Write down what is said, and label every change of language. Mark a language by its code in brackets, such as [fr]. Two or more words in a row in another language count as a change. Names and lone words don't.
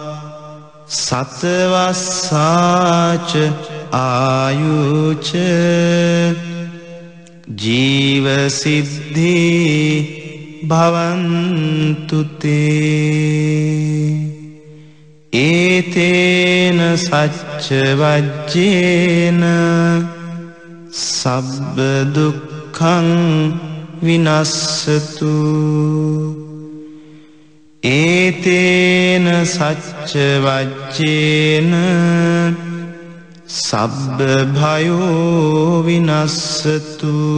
[pi] සතවස්සාච ආයුච ජීව සිද්ධි භවන්තු තේ ඒතේන සච්ච වජ්ජේන සබ්බ දුක්ඛං විනස්සතු ඒතේන සච්ච වජ්ජේන සබ්බ භයෝ විනස්සතු